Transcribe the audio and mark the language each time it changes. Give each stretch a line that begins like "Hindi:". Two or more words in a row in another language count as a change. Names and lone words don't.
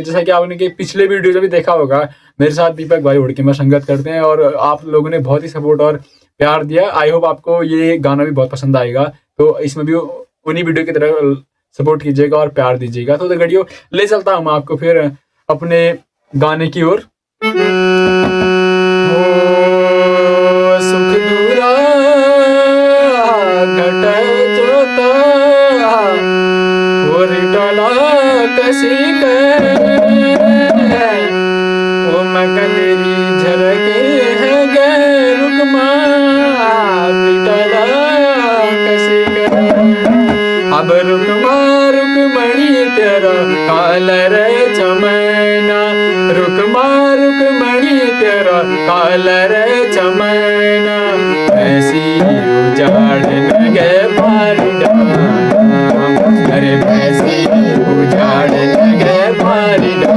Hindi: जैसा कि आपने के पिछले वीडियो में भी देखा होगा, मेरे साथ दीपक भाई हुड़केमा संगत करते हैं और आप लोगों ने बहुत ही सपोर्ट और प्यार दिया।
English: I hope
Hindi: आपको ये गाना भी बहुत पसंद आएगा। तो इसमें भी उन्हीं वीडियो की तरह सपोर्ट कीजिएगा और प्यार दीजिएगा। तो गड़ियों ले चलता हूँ आपको फिर अपने गाने की ओर।
Kumaoni: सुख दूरा घट जोता कसी ओ मकनरी झरके है गे रुकमा पिटला कसी अब रुकमा रुकमणी तेरा काल रे चमैना, रुकमा रुकमणी तेरा काल रे चमैना, ऐसी उजाड़ लगे भारी अरे भैंसी उजाड़ लगे भारी